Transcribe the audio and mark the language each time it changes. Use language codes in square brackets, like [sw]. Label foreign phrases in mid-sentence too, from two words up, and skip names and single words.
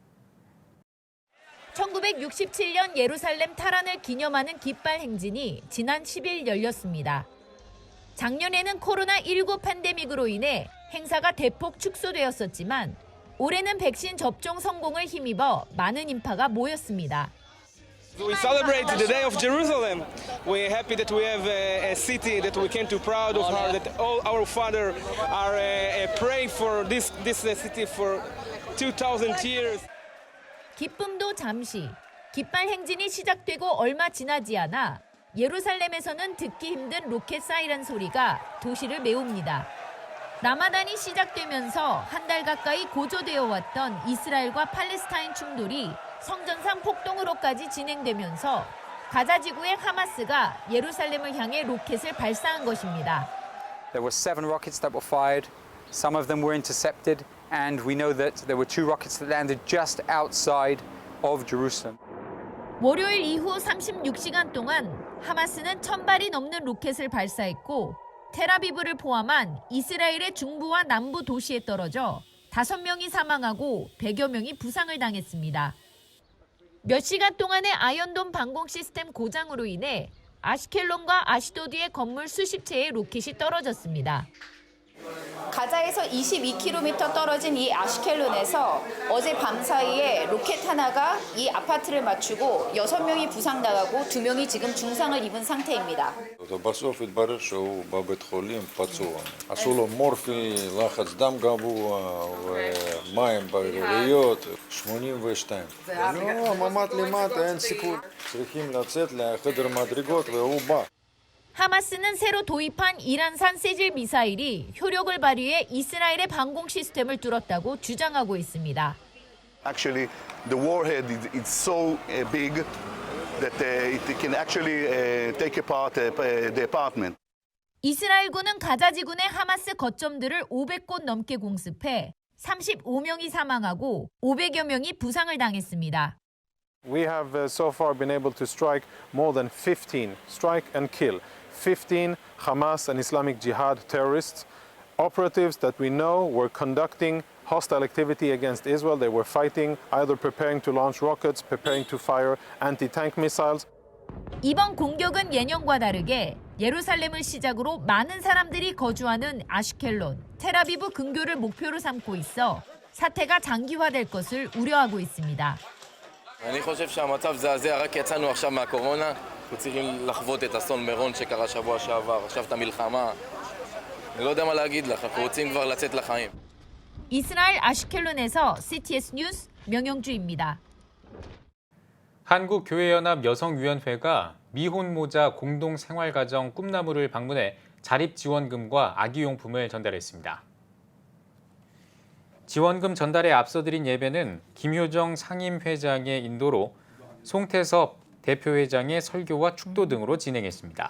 [ko] 1967년 예루살렘 탈환을 기념하는 깃발 행진이 지난 10일 열렸습니다. 작년에는 코로나19 팬데믹으로 인해 행사가 대폭 축소되었었지만 올해는 백신 접종 성공을 힘입어 많은 인파가 모였습니다. [en] We celebrate the day of Jerusalem. We're happy that we have a city that we came to proud of her, that all our fathers are praying for this city for 2,000 years. [ko] 기쁨도 잠시. 깃발 행진이 시작되고 얼마 지나지 않아 예루살렘에서는 듣기 힘든 로켓 사이렌 소리가 도시를 메웁니다. 라마단이 시작되면서 한 달 가까이 고조되어 왔던 이스라엘과 팔레스타인 충돌이 성전상 폭동으로까지 진행되면서 가자 지구의 하마스가 예루살렘을 향해 로켓을 발사한 것입니다. [en] There were 7 rockets that were fired. Some of them were intercepted and we know that there were 2 rockets that landed just outside of Jerusalem. [ko] 월요일 이후 36시간 동안 하마스는 1000발이 넘는 로켓을 발사했고 텔아비브를 포함한 이스라엘의 중부와 남부 도시에 떨어져 5명이 사망하고 100여 명이 부상을 당했습니다. 몇 시간 동안의 아이언돔 방공 시스템 고장으로 인해 아시켈론과 아시도드의 건물 수십 채의 로켓이 떨어졌습니다. 가자에서 22km 떨어진 이 아시켈론에서 어제 밤 사이에 로켓 하나가 이 아파트를 맞추고 6명이 부상당하고 2명이 지금 중상을 입은 상태입니다. [he] בסוף התברר שהוא בבית חולים פצוע. עשו לו מורפי, לחץ דם גבוה ומים בריריות, 82. לא, ממ"ד למטה, אין סיכוי. צריכים לצאת לחדר מדרגות והוא בא. [ko] 하마스는 새로 도입한 이란산 세질 미사일이 효력을 발휘해 이스라엘의 방공 시스템을 뚫었다고 주장하고 있습니다. [en] Actually, the warhead is so big that it can actually take apart the apartment. [ko] 이스라엘군은 가자지군의 하마스 거점들을 500곳 넘게 공습해 35명이 사망하고 500여 명이 부상을 당했습니다. [en] We have so far been able to strike more than 15, strike and kill, 15 Hamas and Islamic Jihad terrorists, operatives that we know were conducting hostile activity against Israel. They were fighting, either preparing to launch rockets, preparing to fire anti-tank missiles. [ko] 이번 공격은 예년과 다르게 예루살렘을 시작으로 많은 사람들이 거주하는 아시켈론, 텔아비브 근교를 목표로 삼고 있어 사태가 장기화될 것을 우려하고 있습니다. [he] אני חושב שהמצב זעזע, רק יצאנו עכשיו מהקורונה, אנחנו צריכים לחוות את אסון מירון שקרה שבוע שעבר, עכשיו את המלחמה. אני לא יודע מה להגיד לך, אנחנו רוצים כבר לצאת לחיים. [ko] 이스라엘 아시켈론에서 CTS 뉴스 명영주입니다. 한국교회연합 여성위원회가 미혼모자 공동생활가정 꿈나무를 방문해 자립지원금과 아기용품을 전달했습니다. 지원금 전달에 앞서 드린 예배는 김효정 상임회장의 인도로 송태섭 대표회장의 설교와 축도 등으로 진행했습니다.